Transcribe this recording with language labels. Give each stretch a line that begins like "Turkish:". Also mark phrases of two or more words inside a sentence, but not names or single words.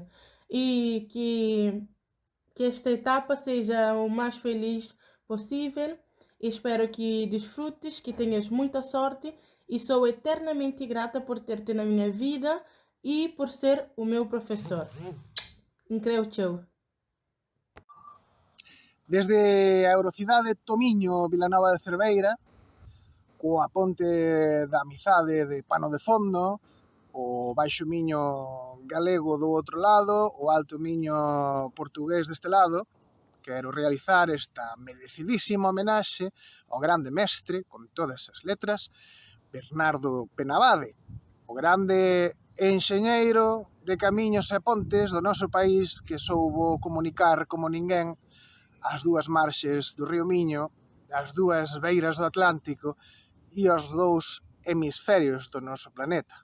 Portuguese: E que esta etapa seja o mais feliz possível. Espero que desfrutes, que tenhas muita sorte e sou eternamente grata por ter-te na minha vida e por ser o meu professor. Incrível, tchau.
Galician: Desde a Eurocidade Tomiño, Vilanova de Cerveira, coa ponte da amizade de Pano de Fondo, o Baixo Miño galego do outro lado, o Alto Miño portugués deste lado, quero realizar esta merecidísima homenaxe ao grande mestre, con todas as letras, Bernardo Penabade, o grande enxeñeiro de camiños e pontes do noso país que soubo comunicar como ninguén as dúas marxes do río Miño, as dúas beiras do Atlántico e os dous hemisferios do noso planeta.